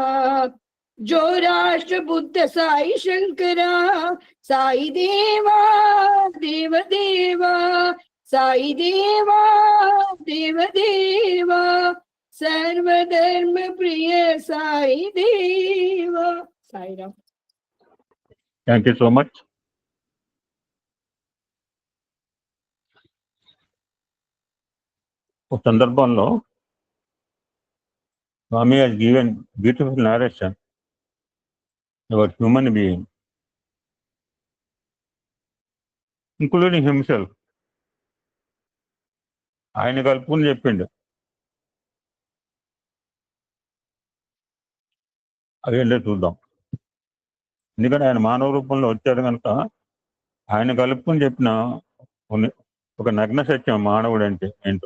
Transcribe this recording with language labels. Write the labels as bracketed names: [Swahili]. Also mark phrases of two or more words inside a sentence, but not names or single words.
[Hindi] जो राष्ट्र बुद्ध साई शंकरा, साई देवा देव देवा, साई देवा देव देवा, सर्वधर्म प्रिय साई देवा। साई राम। [English] thank you so much. [Telugu] ఒక సందర్భంలో స్వామి [English] has given beautiful narration about human being, including himself. [Telugu] ఆయన కలుపుకుని చెప్పిండు. అదేంటో చూద్దాం. ఎందుకంటే ఆయన మానవ రూపంలో వచ్చాడు కనుక ఆయన కలుపుకుని చెప్పిన ఒక నగ్న సత్యం మానవుడు అంటే ఏంటో.